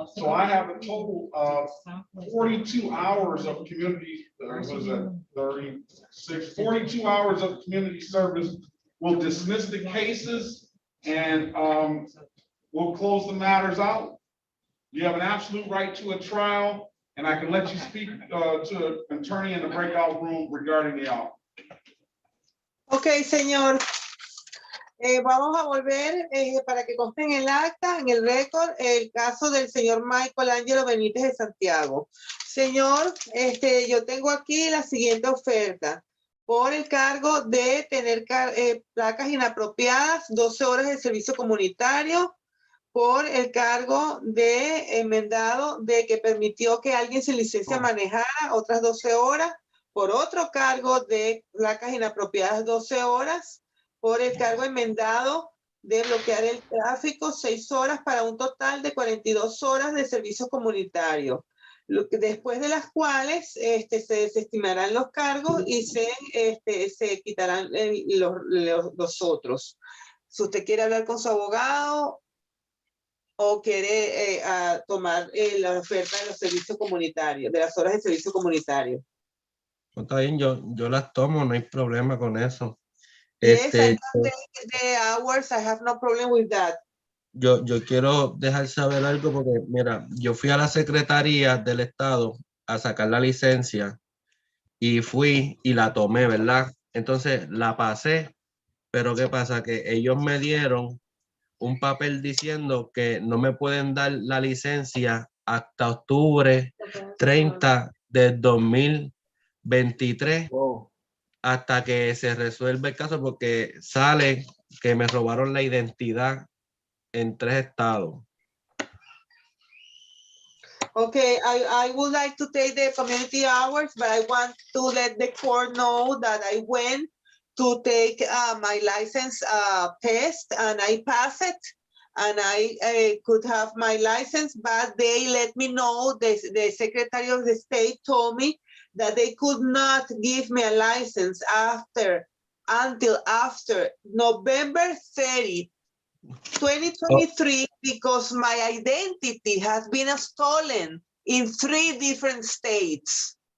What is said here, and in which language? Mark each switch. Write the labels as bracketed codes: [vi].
[en] So I have a total of 42 hours of community, what is that, 36, 42 hours of community service. We'll dismiss the cases and we'll close the matters out. You have an absolute right to a trial, and I can let you speak to an attorney in the breakout room regarding the offer. [es] Ok, señor. Vamos a volver para que conste en el acta, en el récord, el caso del señor Michael Angelo Benítez de Santiago. Señor, yo tengo aquí la siguiente oferta. Por el cargo de tener placas inapropiadas, 12 horas de servicio comunitario, por el cargo de enmendado de que permitió que alguien se licencia a manejar otras 12 horas, por otro cargo de placas inapropiadas 12 horas, por el cargo enmendado de bloquear el tráfico 6 horas para un total de 42 horas de servicio comunitario. Después de las cuales se desestimarán los cargos y se quitarán los otros. Si usted quiere hablar con su abogado o quiere tomar la oferta de los servicios comunitarios, de las horas de servicio comunitario. Está bien, yo las tomo, no hay problema con eso. [en] Yes, I know the hours, I have no problem with that. [es] Yo quiero dejar saber algo porque, mira, yo fui a la Secretaría del Estado a sacar la licencia y fui y la tomé, ¿verdad? Entonces la pasé, pero ¿qué pasa? Que ellos me dieron un papel diciendo que no me pueden dar la licencia hasta octubre 30 del 2023. Wow. Hasta que se resuelva el caso porque sale que me robaron la identidad en 3 estados. [en] Okay, I would like to take the community hours, but I want to let the court know that I went to take my license test and I passed it. And I could have my license, but they let me know, the Secretary of the State told me that they could not give me a license until after November 30, 2023, because my identity has been stolen in 3 different states.